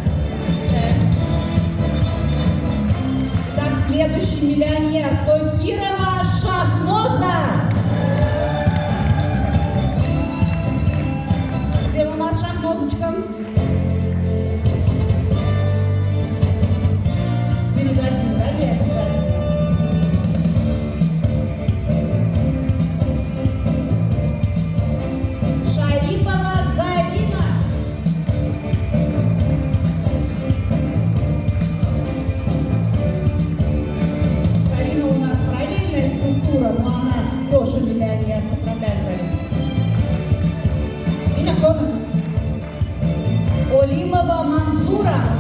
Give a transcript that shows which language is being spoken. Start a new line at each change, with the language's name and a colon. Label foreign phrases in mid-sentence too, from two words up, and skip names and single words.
Russian: Итак, следующий миллионер Тохирова Шахноза. Где у нас Шахнозочка? Передадим, да, ей обязательно. Шарипова Зарина. Зарина у нас параллельная структура, но она тоже миллионер. Поздравляем, Зарина. Имя кто? Олимова Мансура.